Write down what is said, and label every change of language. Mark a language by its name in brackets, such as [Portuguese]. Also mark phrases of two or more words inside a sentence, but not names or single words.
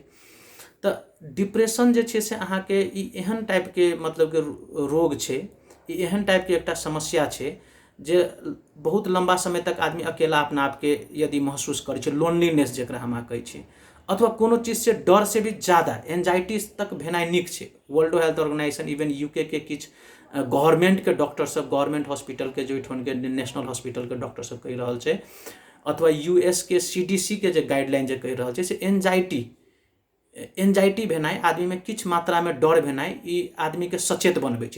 [Maithili] तो डिप्रेशन जे छे से अहाँ के ई एहन टाइप के मतलब के रोग छे, ई एहन टाइप के एकटा समस्या छे जे बहुत लंबा समय तक आदमी अकेला अपना आप के यदि महसूस करे छे, लोनलीनेस जेकरा हम कहे छी, अथवा कोनो चीज से डर से भी ज़्यादा एंजाइटी तक भेनाइ निक छे। वर्ल्ड हेल्थ ऑर्गेनाइजेशन, इवन यूके के किछ गवर्नमेंट के डॉक्टर सब, [English] government hospital [Maithili] के जो के [English] national hospital [Maithili] के डॉक्टर सब कह रहल छे, अथवा यूएस के सीडीसी के जे गाइडलाइन जे कह रहल छे से एंजाइटी भेनाइ, आदमी में किछ मात्रा में डर भेनाइ, ई आदमी के सचेत बनबै छे।